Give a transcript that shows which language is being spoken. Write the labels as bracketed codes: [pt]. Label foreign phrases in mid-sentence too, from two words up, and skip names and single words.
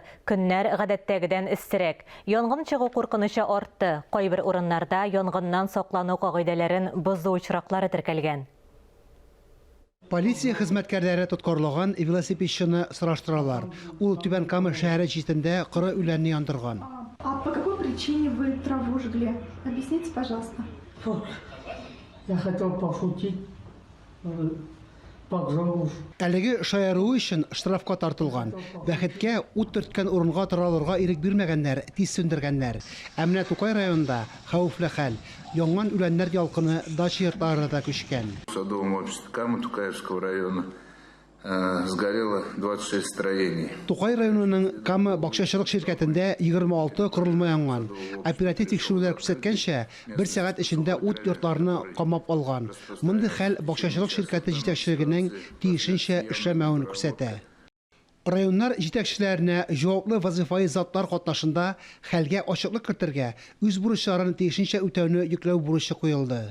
[tt] Көннәр гадәттәгедән истерәк. Янгын чыгу куркынычы артты. Кайбер урыннарда янгыннан саклану кагыйдәләрен бозу очраклары теркәлгән. Полиция хезмәткәрләре тоткарлаган велосипедчыны сораштыралар. Ул Түбән Кама шәһәре читендә коры үләнне яндырган. [ru] А по какой причине вы траву жгли? Объясните, пожалуйста. Я хотел пошутить. Поджогов. [tt] Әлеге шаяру өчен штрафка тартылган. Бәхеткә ут төрткән урынга таралырга ирек бирмәгәннәр, тиз сөндергәннәр. Ә менә Тукай районында хәвефле хәл. Янган үләннәр ялкыны дача йортларына да күчкән. [ru] В садовом обществе Кама Тукаевского района сгорело 26 строений. [tt] Тукай районының Кама бакчачылык ширкәтендә 26 корылма янган. Оператив тикшерүләр күрсәткәнчә, 1 сәгать эчендә ут йортларны камап алган. Мондый хәл бакчачылык ширкәте җитәкчелегенең тиешенчә эшләмәвен күрсәтә. Районнар җитәкчеләренә җаваплы вазифаи затлар катнашында хәлгә ачыклык кертергә, үз бурычларын тиешенчә үтәүне йөкләү бурычы куелды.